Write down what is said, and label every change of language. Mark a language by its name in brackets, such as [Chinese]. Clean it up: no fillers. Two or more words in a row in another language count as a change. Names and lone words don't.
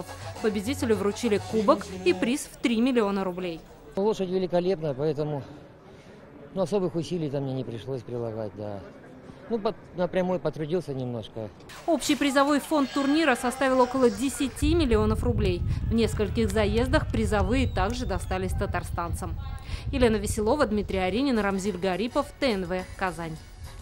[Russian] Победителю вручили кубок и приз в 3 миллиона рублей. Лошадь великолепная, поэтому особых усилий там мне не пришлось прилагать, да. Напрямую потрудился немножко. Общий призовой фонд турнира составил около 10 миллионов рублей. В нескольких заездах призовые также достались татарстанцам. Елена Веселова, Дмитрий Аринин, Рамзиль Гарипов, ТНВ, Казань.